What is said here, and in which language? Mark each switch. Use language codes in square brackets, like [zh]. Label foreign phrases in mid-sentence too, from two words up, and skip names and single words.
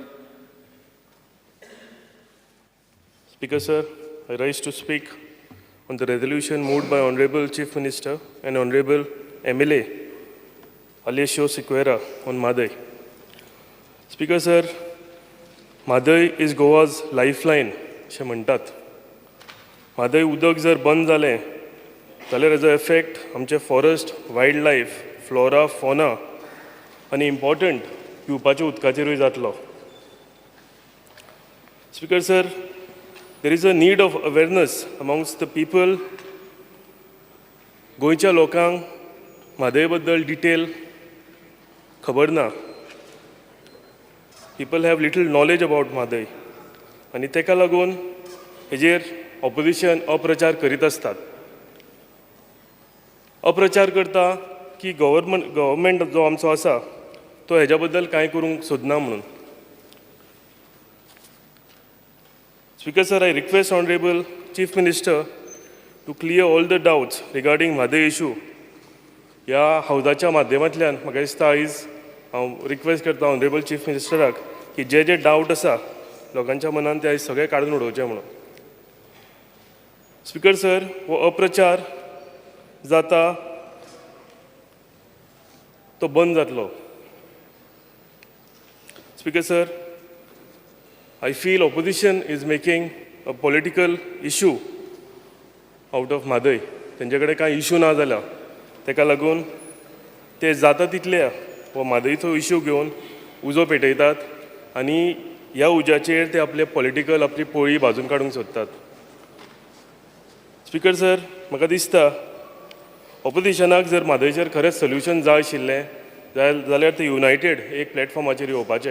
[en] Speaker, sir, I rise to speak on the resolution moved by Honorable Chief Minister and Honorable MLA Alessio Sequeira on Mhadei. Speaker sir, Mhadei is Goa's lifeline, [kok] अशें म्हणटात. म्हादय उदक जर बंद जालें जाल्यार हेजो इफेक्ट आमचे फॉरेस्ट, [en] wild life, [kok] फ्लोरा, फॉना आनी इम्पॉर्टंट पिवपाच्या उदकाचेरूय जातलो. [en] Speaker sir, there is a need of awareness amongst the people. [kok] गोंयच्या लोकांक म्हादय बद्दल डिटेल खबर ना. [en] People have little knowledge about Mhadei. [kok] आनी तेका लागून हेजेर ऑपोजिशन अप्रचार करीत असतात. अप्रचार करता की गव्हर्मेंट जो आमचो आसा तो हेज्या बद्दल कांय करूंक सोदना म्हणून. [en] Speaker sir, I request Honorable Chief Minister to clear all the doubts regarding Mhadei issue. [kok] ह्या हावजाच्या माध्यमांतल्यान म्हाका दिसता आयज हांव रिक्वेस्ट करता [en] Honorable Chief Ministerाक [kok] की जे डावट आसा लोकांच्या मनान ते आयज सगळे काडून उडोवचे म्हणून. स्पीकर सर, हो अप्रचार जाता तो बंद जातलो. [en] Speaker sir, I feel opposition is making a political issue out of Mhadei. [kok] तेंचे कडेन कांय इशू ना जाल्या तेका लागून ते जाता तितले हो म्हादईचो इशू घेवन उजो पेटयतात आनी ह्या उज्याचेर ते आपले पॉलिटिकल आपली पोळी भाजून काडूंक सोदतात. स्पीकर सर, म्हाका दिसता ऑपोजिशनाक जर म्हादयचेर खरेंच सोल्युशन जाय आशिल्लें जाल्यार ते युनायटेड एक प्लॅटफॉर्माचेर येवपाचें.